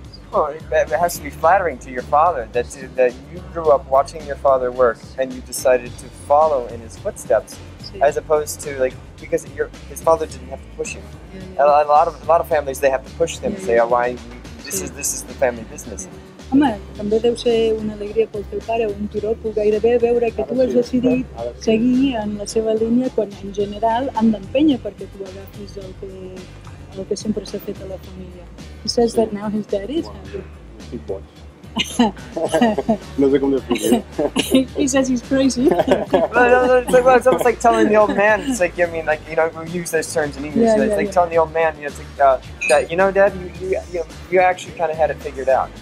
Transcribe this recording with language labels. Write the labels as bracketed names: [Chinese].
[English] Well, it has to be flattering to your father that you grew up watching your father work and you decided to follow in his footsteps, as opposed to because his father didn't have to push him. A lot of families, they have to push them and say, "Oh, why this is the family business." [Catalan] Home, també deu ser una alegria pel teu pare, un turó gairebé veure que tu has decidit seguir en la seva línia quan en general han d'empènyer perquè tu agafis el que sempre s'ha fet a la família. [English] He says that now his dad is happy. [Catalan] No sé com definir. [English] He says he's crazy. It's almost like telling the old man. It's like, we use those terms in English. It's like telling the old man, that Dad, you actually kind of had it figured out.